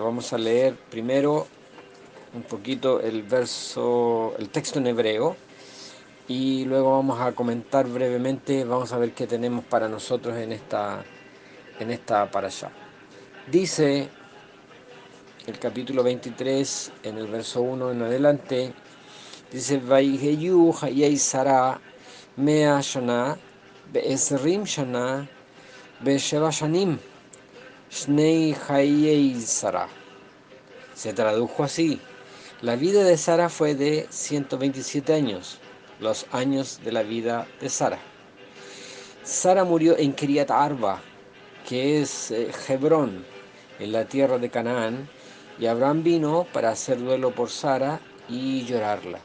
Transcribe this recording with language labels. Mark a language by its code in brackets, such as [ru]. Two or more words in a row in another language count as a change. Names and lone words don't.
[es] Vamos a leer primero un poquito el texto en hebreo, y luego vamos a comentar brevemente, vamos a ver qué tenemos para nosotros en esta para allá. Dice el capítulo 23, en el verso 1 en adelante, dice: [he] ויהיו חיי שרה מאה שנה ועשרים שנה ושבע שנים שני חיי שרה. [es] Se tradujo así: la vida de Sara fue de 127 años, los años de la vida de Sara. Sara murió en Kiriat Arba, que es Hebrón, en la tierra de Canaán, y Abraham vino para hacer duelo por Sara y llorarla.